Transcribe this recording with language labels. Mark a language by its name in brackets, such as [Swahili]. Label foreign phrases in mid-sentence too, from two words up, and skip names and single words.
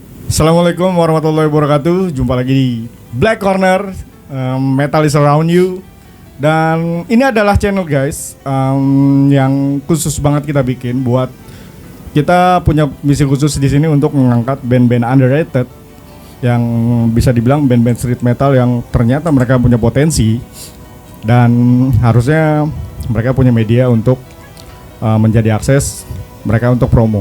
[Arabic] Assalamualaikum warahmatullahi wabarakatuh. [Indonesian] Jumpa lagi di Black Corner, [English] Metal is Around You. [Indonesian] Dan ini adalah channel guys, yang khusus banget kita bikin buat kita punya misi khusus di sini untuk mengangkat band-band underrated yang bisa dibilang band-band [English] street metal [Indonesian] yang ternyata mereka punya potensi dan harusnya mereka punya media untuk menjadi akses mereka untuk promo.